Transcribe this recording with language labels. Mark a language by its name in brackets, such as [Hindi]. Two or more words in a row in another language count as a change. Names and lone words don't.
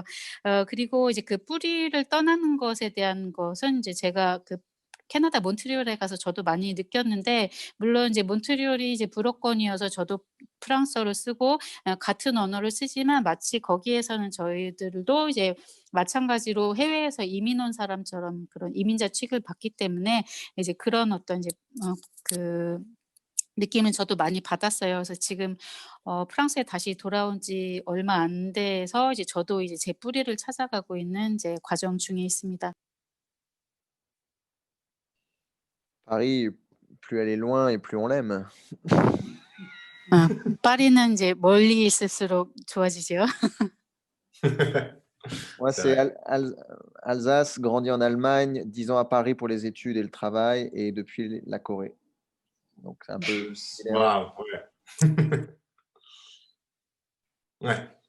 [Korean] 그리고 이제 그 뿌리를 떠나는 것에 대한 것은 이제 제가 그 캐나다 몬트리올에 가서 저도 많이 느꼈는데, 물론 이제 몬트리올이 이제 불어권이어서 저도 프랑스어를 쓰고 같은 언어를 쓰지만 마치 거기에서는 저희들도 이제 마찬가지로 해외에서 이민 온 사람처럼 그런 이민자 취급을 받기 때문에 이제 그런 어떤 이제 그 느낌은 저도 많이 받았어요. 그래서 지금 프랑스에 다시 돌아온 지 얼마 안 돼서 이제 저도 이제 제 뿌리를 찾아가고 있는 이제 과정 중에 있습니다. [French] Paris, plus elle est loin et plus on l'aime. [Korean] 파리는 이제 멀리 있을수록 좋아지죠. [French] Moi, c'est Alsace, grandi en Allemagne, 10 ans à Paris pour les études et le travail, et depuis la Corée. Donc, c'est un peu similaire. Wow, ouais. Ouais.